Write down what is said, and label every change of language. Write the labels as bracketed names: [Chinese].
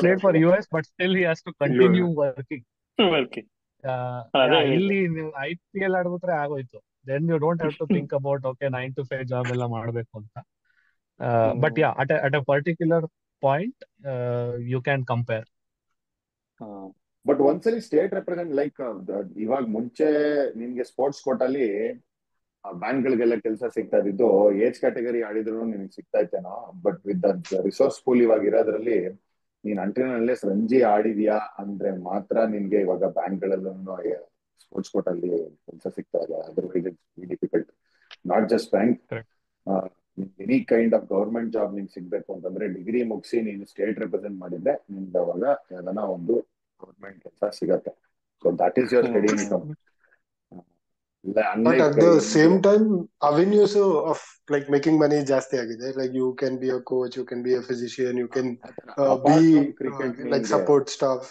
[English] played for US, but still he has to continue working. Okay. [Kannada] ಅದೇ ಇಲ್ಲಿ ನೀವು IPL ಆಡ್ಬಿಟ್ರೆ ಆಗೋಯ್ತು. [English] Then you don't have to think about, okay, 9 to 5 [Kannada] job ಎಲ್ಲ ಮಾಡ್ಬೇಕು ಅಂತ. [English] But yeah, at a particular point, you can compare. [Kannada] But ಒಂದ್ಸಲಿ state represent like ಇವಾಗ ಮುಂಚೆ ನಿನ್ಗೆ ಸ್ಪೋರ್ಟ್ಸ್ ಕೋಟಲ್ಲಿ ಬ್ಯಾಂಕ್ಗಳಿಗೆಲ್ಲ ಕೆಲಸ ಸಿಗ್ತಾ ಇದ್ದು ಏಜ್ ಕ್ಯಾಟಗರಿ ಆಡಿದ್ರು ನಿನ್ಗೆ ಸಿಗ್ತಾ ಇತ್ತೇನೋ. [English] but with resource pool [Kannada] ಇವಾಗ ಇರೋದ್ರಲ್ಲಿ ನೀನ್ ಅಂಟಿನಲ್ಲೇ ರಂಜಿ ಆಡಿದ್ಯಾ ಅಂದ್ರೆ ಮಾತ್ರ ನಿನ್ಗೆ ಇವಾಗ ಬ್ಯಾಂಕ್ಗಳಲ್ಲೂ ಸ್ಪೋರ್ಟ್ಸ್ ಕೋಟಲ್ಲಿ ಕೆಲಸ ಸಿಗ್ತಾ ಇದೆ. [English] Otherwise it's difficult. Not just bank, [Kannada] any kind of government job ನಿನ್ಗೆ ಸಿಗ್ಬೇಕು ಅಂತಂದ್ರೆ ಡಿಗ್ರಿ ಮುಗಿಸಿ ನೀನು ಸ್ಟೇಟ್ ರೆಪ್ರೆಸೆಂಟ್ ಮಾಡಿದ್ರೆ ನಿಮ್ಗೆ ಅವಾಗ ಯಾವ್ದಾನ ಒಂದು ಗವರ್ಮೆಂಟ್ ಕೆಲಸ ಸಿಗತ್ತೆ. [English] So that is your study income. But at the same time, avenues of like making money [Kannada] ಜಾಸ್ತಿ ಆಗಿದೆ. [English] Like you can be a coach, you can be a physician, you can be like support staff.